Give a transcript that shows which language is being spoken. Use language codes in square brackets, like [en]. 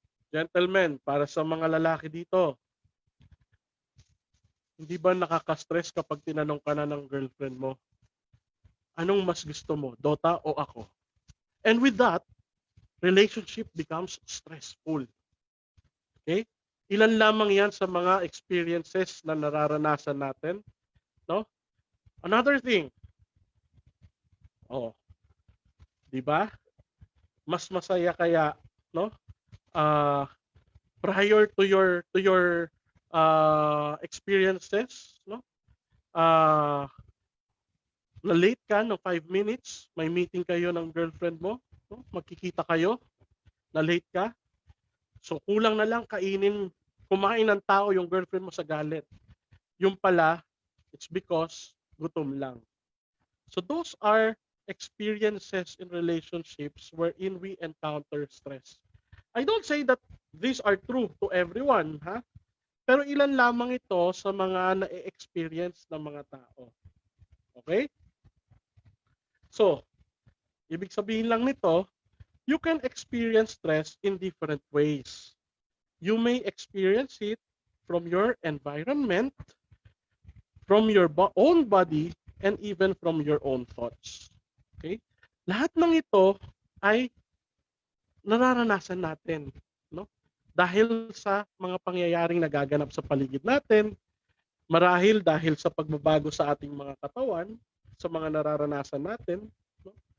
[tl] Gentlemen, para sa mga lalaki dito, hindi ba nakaka-stress kapag tinanong ka na ng girlfriend mo, anong mas gusto mo, Dota o ako? [en] And with that, relationship becomes stressful. [tl] Okay? Ilan lamang yan sa mga experiences na nararanasan natin. No? [en] Another thing. [tl] Di ba? mas masaya kaya, no? [en] Prior to your experiences, no? [tl] Na late ka ng 5 minutes, may meeting kayo ng girlfriend mo, no? Magkikita kayo, na late ka. So kulang na lang kumain ng tao yung girlfriend mo sa galit. Yung pala, [en] it's because [tl] gutom lang. [en] So those are experiences in relationships wherein we encounter stress. I don't say that these are true to everyone, ha? [tl] Pero ilan lamang ito sa mga na-experience ng mga tao. Okay? [en] So, [tl] ibig sabihin lang nito, [en] you can experience stress in different ways. You may experience it from your environment, from your own body, and even from your own thoughts. Okay? [tl] Lahat ng ito ay nararanasan natin, no? Dahil sa mga pangyayaring nagaganap sa paligid natin, marahil dahil sa pagbabago sa ating mga katawan, sa mga nararanasan natin, no?